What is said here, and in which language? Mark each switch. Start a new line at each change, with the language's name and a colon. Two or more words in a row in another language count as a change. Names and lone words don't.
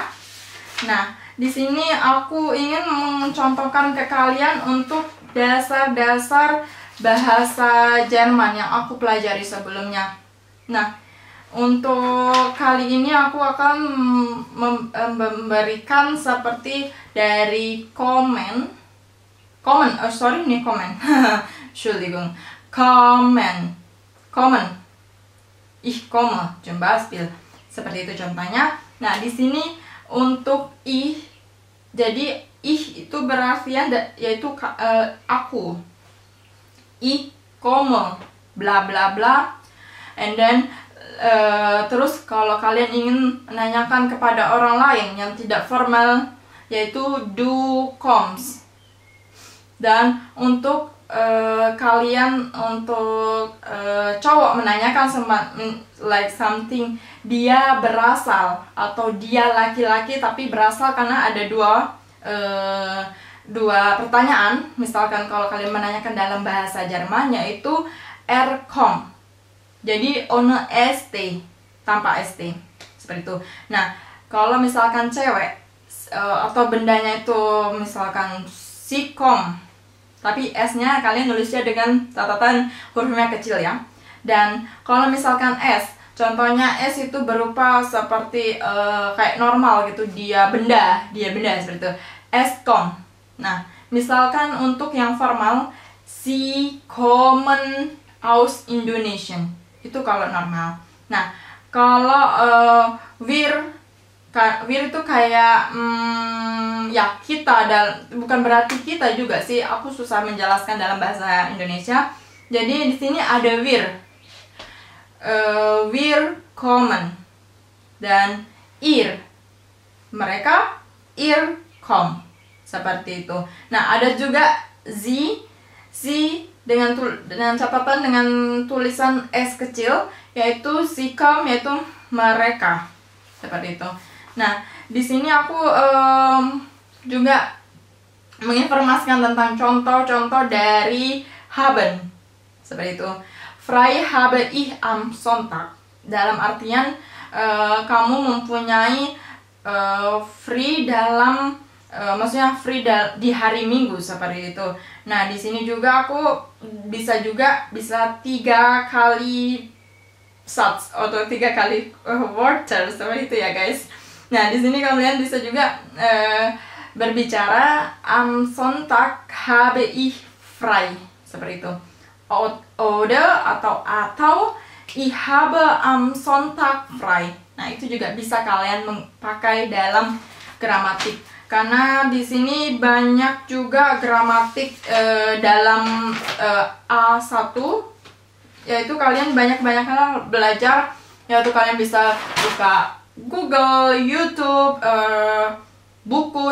Indonesian: Nah, di sini aku ingin mencontohkan ke kalian untuk dasar-dasar bahasa Jerman yang aku pelajari sebelumnya. Nah, untuk kali ini aku akan memberikan seperti dari komen.
German: Entschuldigung. Kommen. Ich komme, zum Beispiel.
Indonesian: Seperti itu contohnya. Nah, di sini untuk ich, jadi ich itu berartian yaitu aku.
German: Ich komme, bla bla bla.
English: And then
Indonesian: terus kalau kalian ingin menanyakan kepada orang lain yang tidak formal, yaitu
German: du kommst.
Indonesian: Dan untuk kalian, untuk cowok menanyakan
English: like something,
Indonesian: dia berasal, atau dia laki-laki tapi berasal, karena ada dua pertanyaan. Misalkan kalau kalian menanyakan dalam bahasa Jerman, yaitu kommt, jadi
German: ohne st,
Indonesian: tanpa st, seperti itu. Nah, kalau misalkan cewek atau bendanya itu misalkan si kommt, tapi S-nya kalian nulisnya dengan catatan hurufnya kecil ya. Dan kalau misalkan S, contohnya S itu berupa seperti kayak normal gitu, dia benda seperti itu.
German: S kommt.
Indonesian: Nah, misalkan untuk yang formal,
German: Sie kommen aus Indonesia,
Indonesian: itu kalau normal. Nah, kalau wir itu kayak ya kita, bukan berarti kita juga sih, aku susah menjelaskan dalam bahasa Indonesia. Jadi di sini ada
German: wir kommen,
Indonesian: dan mereka kommt, seperti itu. Nah, ada juga sie dengan catatan dengan tulisan S kecil, yaitu
German: sie kommen,
Indonesian: yaitu mereka, seperti itu. Nah, di sini aku juga menginformasikan tentang contoh-contoh dari haben, seperti itu.
German: Frei habe ich am Sonntag,
Indonesian: dalam artian kamu mempunyai free dalam maksudnya free di hari Minggu seperti itu. Nah, di sini juga aku bisa 3 kali shots atau 3 kali water seperti itu ya guys. Nah, di sini kalian bisa juga berbicara
German: am Sonntag habe ich frei
Indonesian: seperti itu. Oder atau
German: ich habe am Sonntag frei.
Indonesian: Nah, itu juga bisa kalian pakai dalam gramatik. Karena di sini banyak juga gramatik dalam A1, yaitu kalian banyak-banyak belajar, yaitu kalian bisa buka Google, YouTube, buku.